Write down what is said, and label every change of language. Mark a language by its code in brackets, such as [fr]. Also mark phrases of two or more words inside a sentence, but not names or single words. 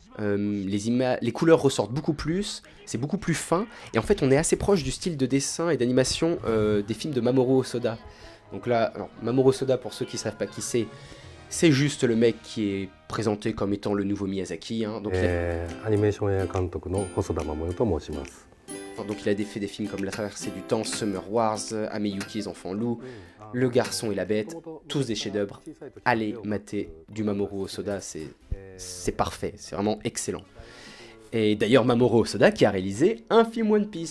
[fr] Les couleurs ressortent beaucoup plus, c'est beaucoup plus fin. Et en fait, on est assez proche du style de dessin et d'animation des films de Mamoru Hosoda. Donc là, alors, Mamoru Hosoda, pour ceux qui ne savent pas qui c'est juste le mec qui est présenté comme étant le nouveau Miyazaki. Hein. Donc, animation et [ja] 監督の細田守と申します。 [fr] Donc il a fait des films comme La Traversée du Temps, Summer Wars, Ameyuki les Enfants Loups, Le Garçon et la Bête, tous des chefs-d'œuvre. Allez mater du Mamoru Hosoda, c'est parfait, c'est vraiment excellent. Et d'ailleurs Mamoru Hosoda qui a réalisé un film One Piece.